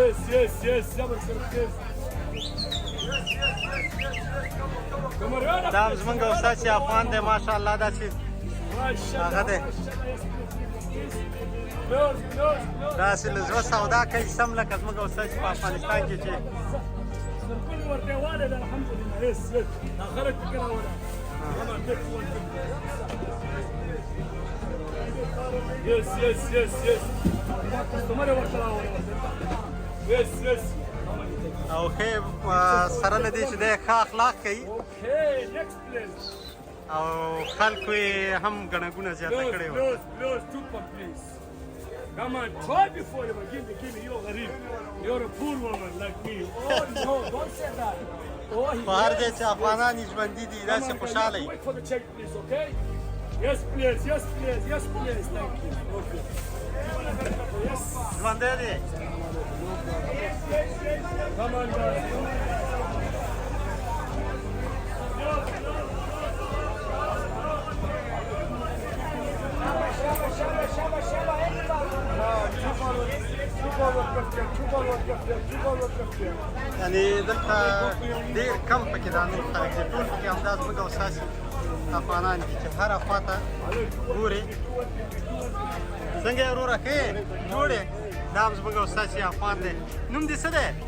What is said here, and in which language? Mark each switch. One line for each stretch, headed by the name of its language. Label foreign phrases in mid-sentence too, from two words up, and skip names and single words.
Pashto: دا زموږ استاد چې افغان دی ماشاءالله داسې هغه دی داسې له زړه سودا کوي سم لکه زموږ استاد چې په افغانستان کې چې
English: Come on, take one. Yes, yes, yes, yes. Yes, yes.
Pashto: او ښه سره له دې چې دی ښه اخلاق کوي
English: Okay, next place.
Pashto: او خلکو یې هم ګڼه ګونه زیاته کړې وه.
English: Close, Tupac, please. Come on, try before you give me, you're Gharib. You're a poor woman like me. Oh no, don't say that. Oh,
Pashto: په هر ځای چې افغانان یې ژوندي دي داسې خوشحاله وي.
English: Wait for the check, please, okay? Yes, please, yes, please, yes, please. Thank you. Okay. Yes.
Pashto: ژوندی دی.
English: Come on, guys.
Pashto: یعنې دلته ډېر کم پکې دا نور خلک دي ټول پکې همدا زموږ اساسي افغانان دي چې هره خوا ته ګورې څنګه یې وروره ښه یې جوړ یې دا هم زموږ اساسي افغان دی نوم دې څه دی